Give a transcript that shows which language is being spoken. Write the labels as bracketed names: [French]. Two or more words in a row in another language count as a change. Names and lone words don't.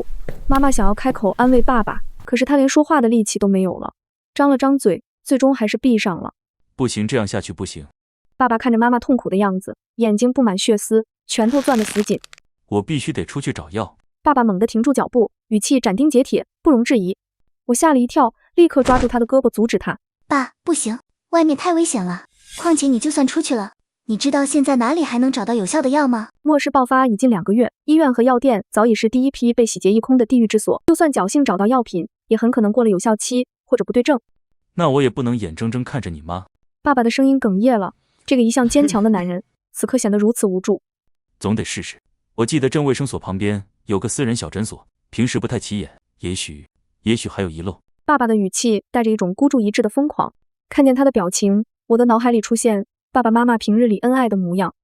[Chinese] 媽媽想要開口安慰爸爸，可是他連說話的力氣都沒有了，張了張嘴，最終還是閉上了。不行，這樣下去不行。爸爸看着媽媽痛苦的樣子，眼睛布滿血絲，拳頭攥得死緊。我必須得出去找藥。爸爸猛地停住腳步，語氣斬釘截鐵，不容置疑。我嚇了一跳，立刻抓住他的胳膊阻止他。爸，不行，外面太危險了，況且你就算出去了，你知道現在哪裡還能找到有效的藥嗎？末世爆發已近2個月，醫院和藥店早已是第一批被洗劫一空的地獄之所，就算僥倖找到藥品，也很可能過了有效期，或者不對症。那我也不能眼睜睜看着你媽。爸爸的聲音哽咽了，這個一向堅強的男人，此刻顯得如此無助。總得試試。我記得鎮衛生所旁邊有個私人小診所，平時不太起眼，也許也許還有遺漏。爸爸的語氣帶着一種孤注一擲的瘋狂。看見他的表情，我的腦海裡出現爸爸媽媽平日裡恩愛的模樣。